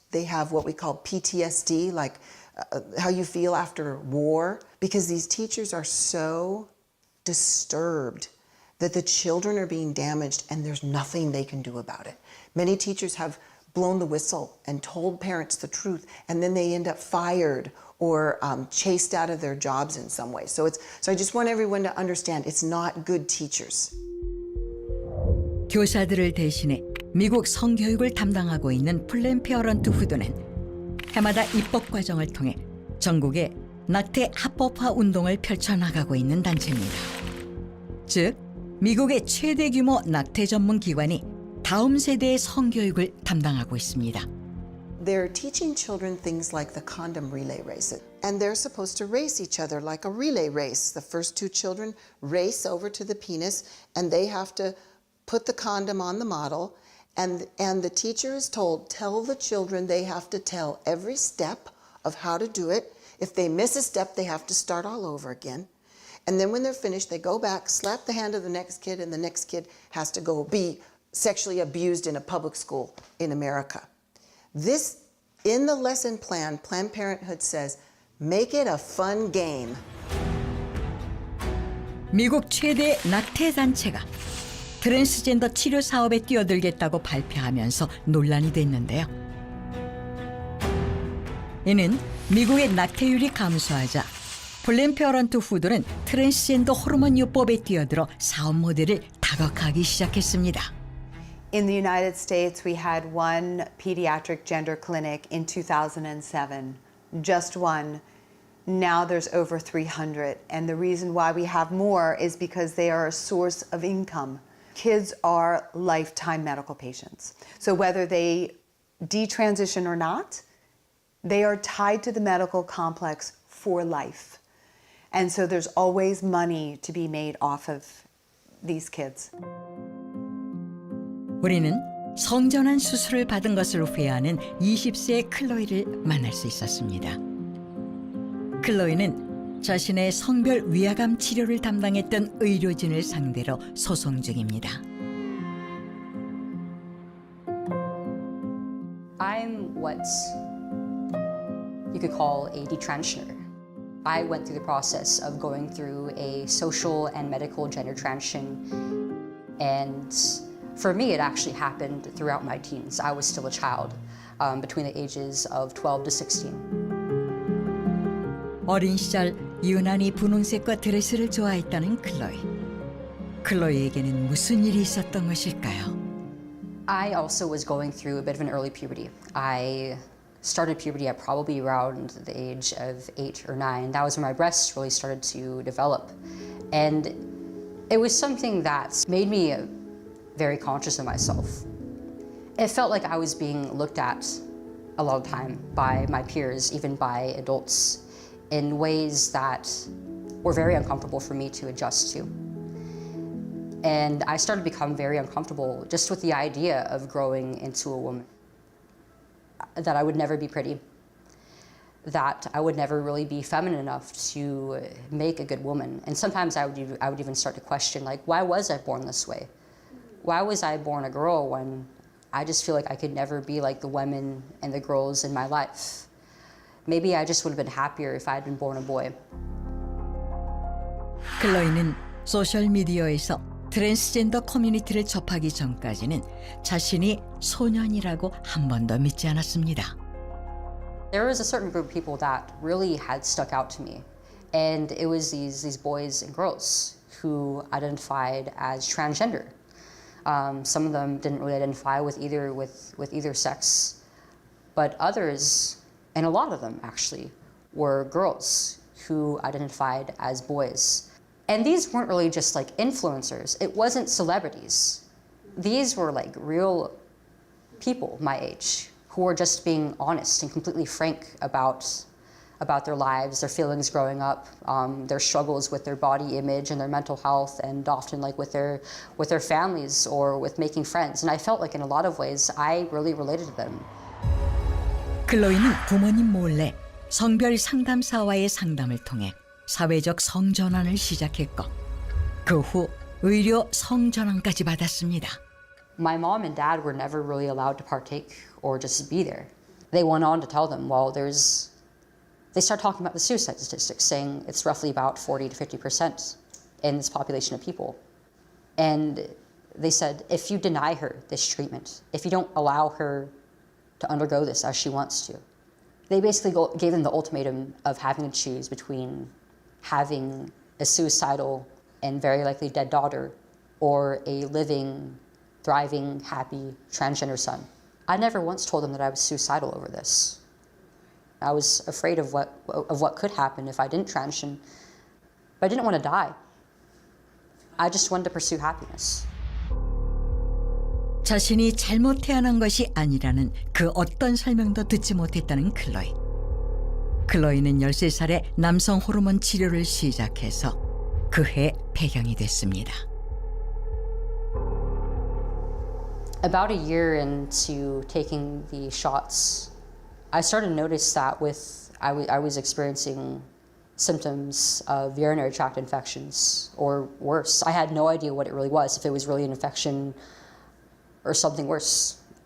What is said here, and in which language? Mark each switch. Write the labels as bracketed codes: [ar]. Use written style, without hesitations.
[en] They have what we call PTSD, like how you feel after war, because these teachers are so disturbed that the children are being damaged and there's nothing they can do about it. Many teachers have blown the whistle and told parents the truth, and then they end up fired or chased out of their jobs in some way. So I just want everyone to understand it's not good teachers. [ko] 교사들을 대신해 미국 성교육을 담당하고 있는 플랜 페어런트 후드는 해마다 입법 과정을 통해 전국에 낙태 합법화 운동을 펼쳐나가고 있는 단체입니다. 즉, 미국의 최대 규모 낙태 전문 기관이 다음 세대의 성교육을 담당하고 있습니다. [en] They're teaching children things like the condom relay race. And they're supposed to race each other like a relay race. The first two children race over to the penis and they have to put the condom on the model. And the teacher is told, tell the children they have to tell every step of how to do it. If they miss a step, they have to start all over again. And then when they're finished, they go back, slap the hand of the next kid, and the next kid has to go be sexually abused in a public school in America. This, in the lesson plan, Planned Parenthood says, make it a fun game. [ko] 미국 최대 낙태 단체가 트랜스젠더 치료 사업에 뛰어들겠다고 발표하면서 논란이 됐는데요. 이는 미국의 낙태율이 감소하자 플랜 페어런트 후드는 트랜스젠더 호르몬 요법에 뛰어들어 사업 모델을 다각화하기 시작했습니다. [en] In the United States, we had one pediatric gender clinic in 2007, just one. Now there's over 300. And the reason why we have more is because they are a source of income. Kids are lifetime medical patients. So whether they detransition or not, they are tied to the medical complex for life. And so there's always money to be made off of these kids. [ko] 우리는 성전환 수술을 받은 것을 후회하는 20세의 클로이를 만날 수 있었습니다. 클로이는 자신의 성별 위화감 치료를 담당했던 의료진을 상대로 소송 중입니다. [en] I'm what you could call a detransitioner. I went through the process of going through a social and medical gender transition, and for me it actually happened throughout my teens. I was still a child between the ages of 12 to 16. [ko] 어린 시절 유난히 분홍색과 드레스를 좋아했다는 클로이. 클로이에게는 무슨 일이 있었던 것일까요? [en] I also was going through a bit of an early puberty. I started puberty at probably around the age of 8 or 9. That was when my breasts really started to develop. And it was something that made me very conscious of myself. It felt like I was being looked at a lot of the time by my peers, even by adults, in ways that were very uncomfortable for me to adjust to. And I started to become very uncomfortable just with the idea of growing into a woman. That I would never be pretty, that I would never really be feminine enough to make a good woman. And sometimes I would even start to question, like, why was I born this way? Why was I born a girl when I just feel like I could never be like the women and the girls in my life? Maybe I just would have been happier if I had been born a boy. [ko] 클로이는 소셜미디어에서 트랜스젠더 커뮤니티를 접하기 전까지는 자신이 소년이라고 한 번도 믿지 않았습니다. [en] There was a certain group of people that really had stuck out to me. And it was these boys and girls who identified as transgender. Some of them didn't really identify with either sex, but others, and a lot of them actually, were girls who identified as boys. And these weren't really just like influencers. It wasn't celebrities. These were like real people my age who were just being honest and completely frank about their lives, their feelings growing up, their struggles with their body image and their mental health, and often like with their families or with making friends. And I felt like in a lot of ways I really related to them. [ko] 클로이는 부모님 몰래 성별 상담사와의 상담을 통해 사회적 성전환을 시작했고 그 후 의료 성전환까지 받았습니다. [en] My mom and dad were never really allowed to partake or just be there. They went on to tell them, well, they start talking about the suicide statistics, saying it's roughly about 40 to 50% in this population of people. And they said, if you deny her this treatment, if you don't allow her to undergo this as she wants to, they basically gave them the ultimatum of having to choose between having a suicidal and very likely dead daughter or a living, thriving, happy transgender son. I never once told them that I was suicidal over this. I was afraid of what could happen if I didn't transition, but I didn't want to die. I just wanted to pursue happiness. [ko] 자신이 잘못 태어난 것이 아니라는 그 어떤 설명도 듣지 못했다는 클로이. 클로이는 13살에 남성 호르몬 치료를 시작해서 그해 폐경이 됐습니다. [en] About a year into taking the shots, I started to notice that I was experiencing symptoms of urinary tract infections or worse. I had no idea what it really was, if it was really an infection or something worse.